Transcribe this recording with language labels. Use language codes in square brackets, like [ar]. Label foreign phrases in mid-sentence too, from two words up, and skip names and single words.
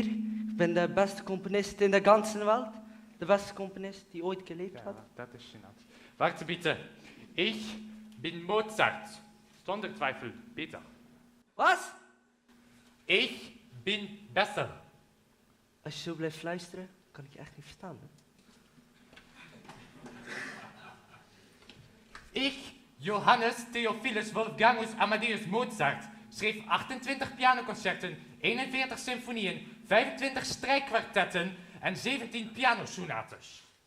[de] Ich bin der beste Komponist in der ganzen Welt. Der beste Komponist, die ooit gelebt hat. Das ist schön. Warte bitte. Ich bin Mozart. Zonder Zweifel, Peter. Was? Ich bin besser. [nl] Als je zo blijft fluisteren, kan ik je echt niet verstaan. Hè? Ich, Johannes Theophilus Wolfgangus Amadeus Mozart, schreef 28 pianoconcerten, 41 symfonieën, 25 strijkkwartetten en 17 pianosonates.